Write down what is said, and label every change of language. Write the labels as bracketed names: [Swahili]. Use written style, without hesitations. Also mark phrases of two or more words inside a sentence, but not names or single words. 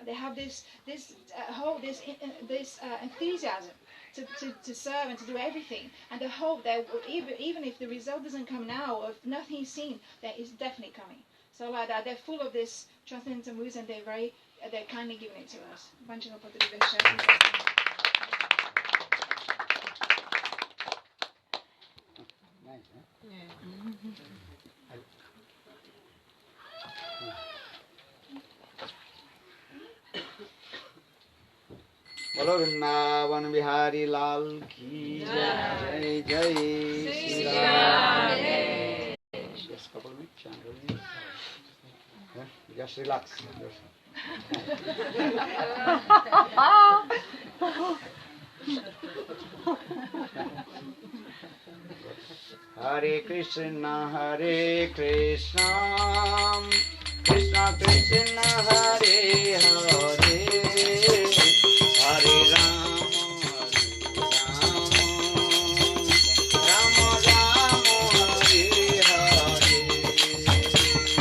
[English] They have this enthusiasm to serve and to do everything, and the hope that even if the result doesn't come now, or if nothing is seen, that is definitely coming. So like that, they're full of this transcendental moods, and they're kindly giving it to us. Nice, huh? [Hindi] बोलो वृंदावन बिहारी लाल की जय जय श्री राम. [English] Just couple minutes, just relax. [Sanskrit] हरे कृष्ण कृष्ण कृष्ण हरे हरे हरे राम राम राम हरे हरे.